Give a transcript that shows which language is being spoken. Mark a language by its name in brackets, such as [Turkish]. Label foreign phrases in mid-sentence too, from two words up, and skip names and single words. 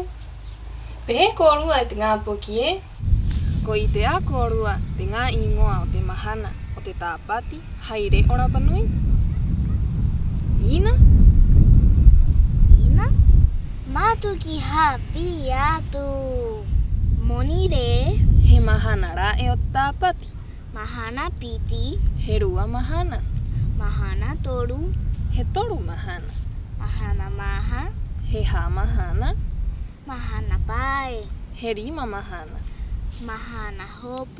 [Rapanui] Pehe korua e te ngā poki e? Ko i te a korua te ngā ingoa o te mahana o te tāpati haere o Rapanui. Ina? Ina? Mātu ki hapi atu. Moni re. He mahana rā e o te tāpati. Mahana piti. He rua mahana. Mahana toru. He toru mahana. Mahana maha. He hā mahana. Mahana pae. He rima mahana. Mahana hopu.